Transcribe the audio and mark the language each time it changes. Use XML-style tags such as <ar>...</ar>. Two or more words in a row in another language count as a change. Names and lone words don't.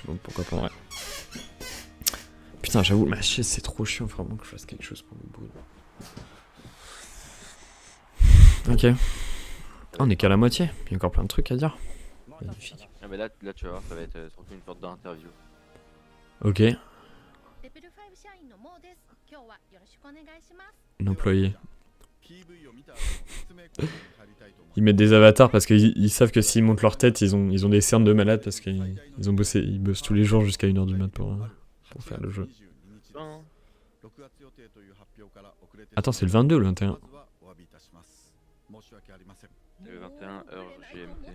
<fr>Bon, pourquoi pas, ouais. Putain, j'avoue, ma chaise c'est trop chiant, vraiment que je fasse quelque chose pour le bout. Ok. Ah, on est qu'à la moitié, il y a encore plein de trucs à dire. Magnifique. Ah, mais là tu vas voir, ça va être surtout une sorte d'interview. Ok,</fr> <ja>レベル5社員のモーです。今日はよろしくお願いします。</ja> <fr>une employée.</fr> <ja>PV を見た後説明コーナーに入りたいと思います。</ja> <fr>Ils mettent des avatars parce qu'ils savent que s'ils montent leur tête, ils ont des cernes de malades parce qu'ils ont bossé, ils bossent tous les jours jusqu'à 1h du mat pour faire le jeu. Attends, c'est le 22 ou le 21? Le 21 heure GMT.</fr>